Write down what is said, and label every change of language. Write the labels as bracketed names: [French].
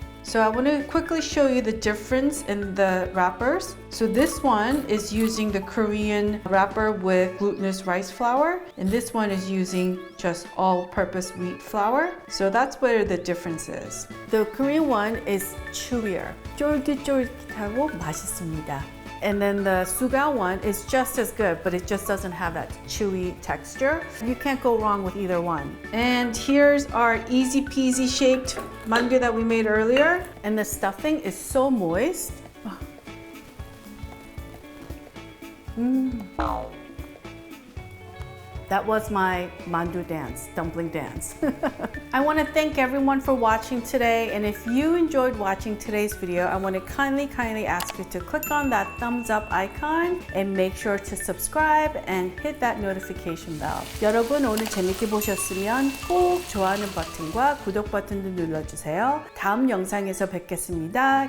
[English] So I want to quickly show you the difference in the wrappers. So this one is using the Korean wrapper with glutinous rice flour, and this one is using just all-purpose wheat flour. So that's where the difference is. The Korean one is chewier. [Korean] 쫄깃쫄깃하고 맛있습니다. [English] And then the suga one is just as good, but it just doesn't have that chewy texture. You can't go wrong with either one. And here's our easy peasy shaped mandu that we made earlier. And the stuffing is so moist. That was my mandu dance, dumpling dance. I want to thank everyone for watching today, and if you enjoyed watching today's video, I want to kindly ask you to click on that thumbs up icon and make sure to subscribe and hit that notification bell. [Korean] 여러분 오늘 재밌게 보셨으면 꼭 좋아하는 버튼과 구독 버튼도 눌러주세요. 다음 영상에서 뵙겠습니다.